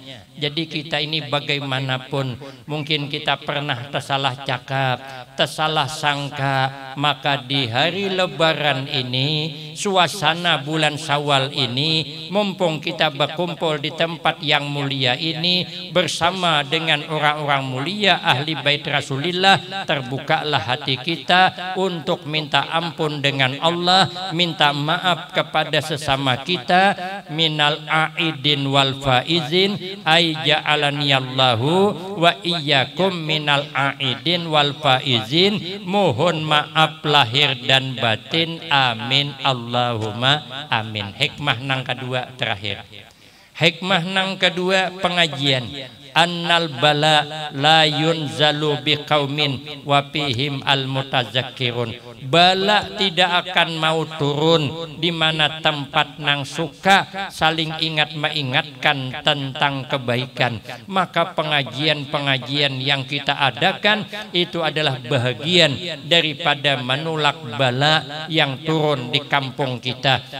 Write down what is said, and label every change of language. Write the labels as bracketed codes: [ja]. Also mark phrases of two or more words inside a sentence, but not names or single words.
[id] Jadi kita ini bagaimanapun mungkin kita pernah tersalah cakap, tersalah sangka, maka di hari lebaran ini, suasana bulan Syawal ini, mumpung kita berkumpul di tempat yang mulia ini bersama dengan orang-orang mulia ahli bait Rasulillah, terbukalah hati kita untuk minta ampun dengan Allah, minta maaf kepada sesama kita. [ar] من العائدين والفائزين أي جعلني الله وإياكم من العائدين والفائزين. [id] Mohon maaf lahir dan batin, [ar] آمين اللهم آمين. [id] Hikmah nang kedua terakhir. Hikmah nang kedua pengajian. [ar] أن البلاء لا ينزل بقوم وفيهم المتذاكرون. [id] Bala tidak akan mau turun di mana tempat nang suka saling ingat mengingatkan tentang kebaikan. Maka pengajian-pengajian yang kita adakan itu adalah bahagian daripada menolak bala yang turun di kampung kita.